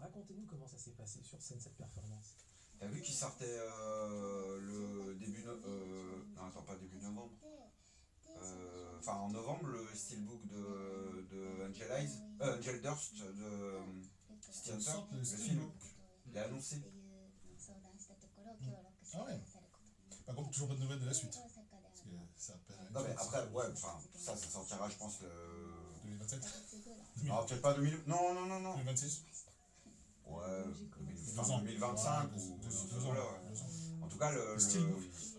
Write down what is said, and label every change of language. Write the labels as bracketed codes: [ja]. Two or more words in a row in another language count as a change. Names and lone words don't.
[fr] Racontez-nous comment ça s'est passé sur scène, cette performance. T'as vu qu'il sortait le début non, attends, pas début novembre. Enfin en novembre, le steelbook de Angel Eyes, Angel Durst de City Hunter, Sorte le le steelbook. film. Il a annoncé. [ja] っていう相談したところ協力してくださることになって、 [fr] Par contre, toujours pas de nouvelles de la suite. [ja] 大阪で [fr] Parce que ça appelle à une Non mais chose. après, ouais, enfin, ça sortira je pense le... 2027 Alors peut-être pas 2000... Non. 2026 Ouais, J'ai commencé. fin 2025 Ouais, ou... deux ans. voilà, ouais. 2 ans. En tout cas, le Steelbook. le